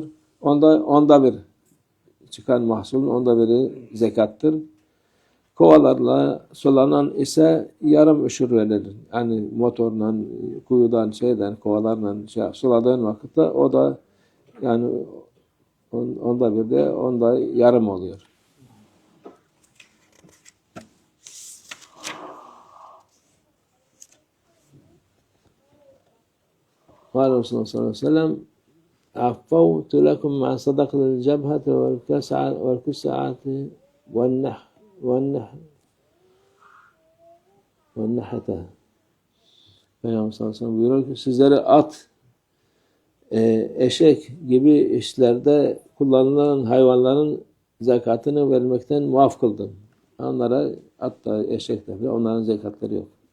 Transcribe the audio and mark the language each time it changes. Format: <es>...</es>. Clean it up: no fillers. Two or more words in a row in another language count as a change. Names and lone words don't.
<tr>Onda bir çıkan mahsulün onda biri zekattır. Kovalarla sulanan ise yarım uşur verilir. Yani motorla, kuyudan, kovalarla suladığın vakitte o da yani onda bir de onda yarım oluyor.</tr> <ar>قال رسول الله صلى الله عليه وسلم عفوت لكم مع صدقة الجبهة والكسعة والنحتة.</ar> <tr>Peygamber</tr> <ar>صلى الله عليه وسلم</ar> <tr>buyuruyor ki sizlere eşek gibi işlerde kullanılan hayvanların zekatını vermekten muaf kıldım. Onlara, hatta eşekler bile, onların zekatları yok.</tr>